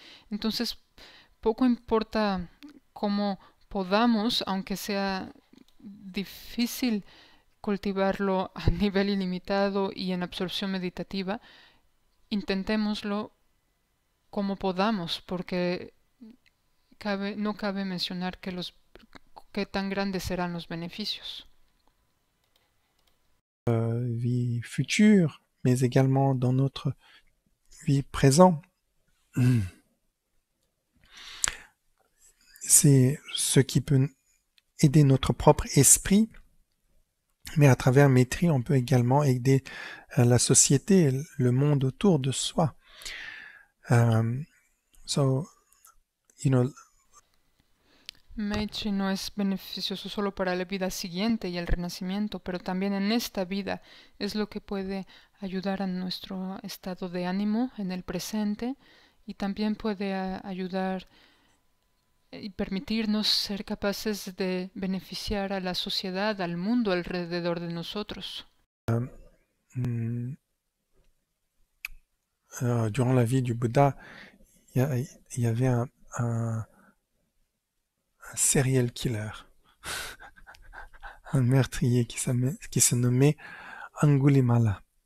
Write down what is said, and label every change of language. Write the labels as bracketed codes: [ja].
[es] Entonces, poco importa cómo podamos, aunque sea difícil cultivarlo a nivel ilimitado y en absorción meditativa, intentémoslo como podamos, porque no cabe mencionar qué tan grandes serán los beneficios. [fr] Vie future, mais également dans notre vie présente. C'est ce qui peut aider notre propre esprit, mais à travers Maitri, on peut également aider la société, le monde autour de soi. [en] So, you know, [es] Meichi no es beneficioso solo para la vida siguiente y el renacimiento, pero también en esta vida es lo que puede ayudar a nuestro estado de ánimo en el presente y también puede ayudar y permitirnos ser capaces de beneficiar a la sociedad, al mundo alrededor de nosotros. [fr] Durant la vie du Bouddha, il y avait un serial killer, un meurtrier qui se nommait Angulimala.